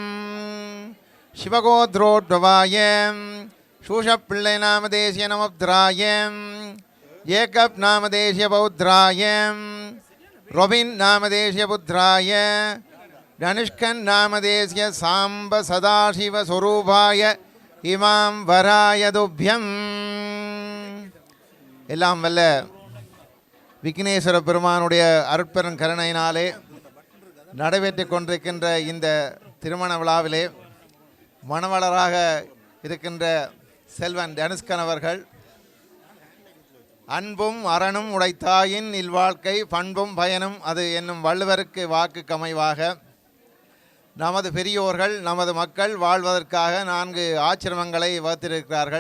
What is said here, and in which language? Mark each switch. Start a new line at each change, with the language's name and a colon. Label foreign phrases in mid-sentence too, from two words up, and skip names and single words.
Sanskrit: शिवगोत्रोद्भवायं शूषपिळ्ळै नामदेशीय नवोद्रायं एकप् नामदेशीय बौद्रायं रोबिन् नामदेशीय पुत्राय धनुष्कन् नामदेशीय साम्ब सदाशिव स्वरूपाय इमां वराय तुभ्यं
Tamil: எல்லாம் வல்ல விக்னேஸ்வர பெருமானுடைய அருட்பெரும் கருணையினாலே நடைபெற்று கொண்டிருக்கின்ற இந்த திருமண விழாவிலே மணவளராக இருக்கின்ற செல்வன் தனுஷ்கன் அவர்கள் அன்பும் அரணும் உடைத்தாயின் இல்வாழ்க்கை பண்பும் பயனும் அது என்னும் வள்ளுவருக்கு வாக்குக்கு அமைவாக நமது பெரியோர்கள் நமது மக்கள் வாழ்வதற்காக 4 ஆசிரமங்களை வகுத்திருக்கிறார்கள்.